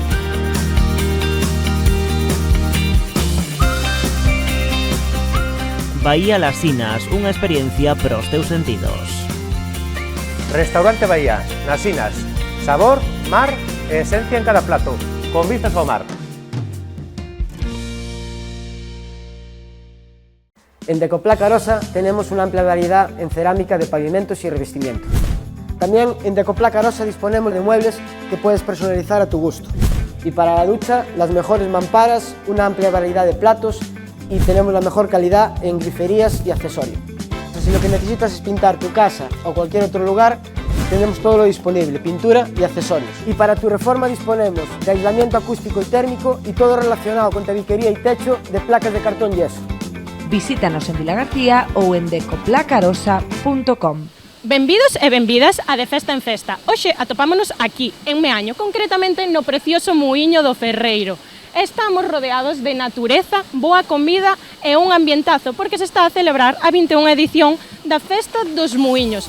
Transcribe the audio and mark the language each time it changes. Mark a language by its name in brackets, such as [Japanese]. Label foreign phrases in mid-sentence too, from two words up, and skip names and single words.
[Galician] Bahía Las Sinas, unha experiencia para os teus sentidos. Restaurante Bahía, nas Sinas. Sabor, mar e esencia en cada plato, con vistas ao mar. [Spanish] En Decoplaca Arosa tenemos una amplia variedad en cerámica de pavimentos y revestimiento. También en Decoplaca Arosa disponemos de muebles que puedes personalizar a tu gusto. Y para la ducha, las mejores mamparas, una amplia variedad de platos y tenemos la mejor calidad en griferías y accesorios. Si lo que necesitas es pintar tu casa o cualquier otro lugar, tenemos todo lo disponible, pintura y accesorios. Y para tu reforma disponemos de aislamiento acústico y térmico y todo relacionado con tabiquería y techo de placas de cartón yeso. Visítanos en Vila García ou en decoplacarosa.com. [Galician] Benvidos e benvidas a De Festa en Festa. Hoxe atopámonos aquí, en Meaño, concretamente no precioso Muiño do Ferreiro. Estamos rodeados de natureza, boa comida e un ambientazo porque se está a celebrar a 21ª edición da Festa dos Muiños.